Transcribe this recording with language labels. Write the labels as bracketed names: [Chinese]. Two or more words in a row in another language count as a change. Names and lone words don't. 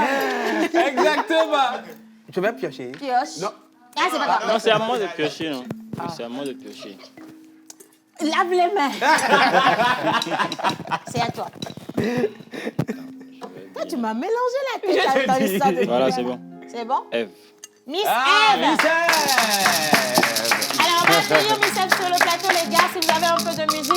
[French] Exactement. Je vais piocher. Pioche. Non. Ah, c'est pas grave. Non, c'est à moi de piocher, non. C'est à moi de piocher. Lave les mains. C'est à toi. Toi, tu m'as mélangé la tête dans l'histoire de Voilà, c'est bon. C'est bon? Eve. Miss Eve. Miss Alors, on va accueillir Miss Eve sur le plateau, les gars, si vous avez un peu de musique.